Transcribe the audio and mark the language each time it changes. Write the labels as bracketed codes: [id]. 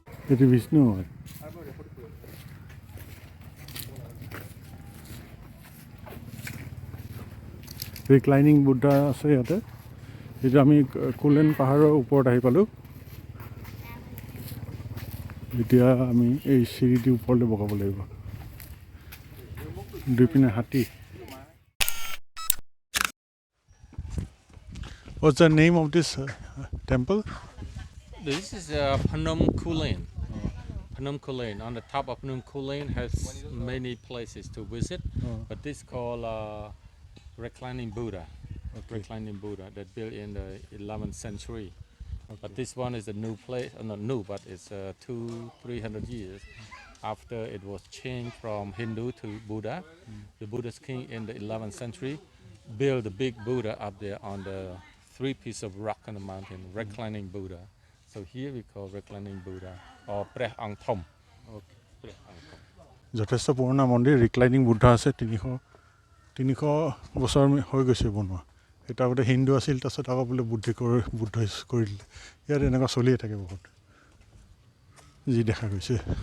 [as] এইটো বিষ্ণু হয় ৰিক্লাইনিং বুদ্ধ আছে ইয়াতে এইটো আমি কুলেন পাহাৰৰ ওপৰত আহি পালোঁ এতিয়া আমি এই চিৰিটোৰ ওপৰলৈ বগাব লাগিব দুইপিনে হাতী [en] What's the name of this temple? This is Phnom Kulen. Phnom Kulen. On the top of Phnom Kulen has many places to visit, but this called reclining Buddha. Okay. Reclining Buddha that built in the 11th century. Okay. But this one is a new place, not new, but it's 200-300 years after it was changed from Hindu to Buddha. The Buddhist king in the 11th century built the big Buddha up there on the 3 pieces of rock on the mountain, reclining Buddha. So here we call reclining Buddha or Preh Ang Thom. Okay. Preh Ang Thom. [as] যথেষ্ট পুৰণা মন্দিৰ reclining Buddha আছে 300 বছৰ হৈ গৈছে বনোৱা এটা আগতে হিন্দু আছিল তাৰপিছত আকৌ বোলে বুদ্ধ কৰি দিলে ইয়াত এনেকুৱা চলিয়ে থাকে বহুত যি দেখা গৈছে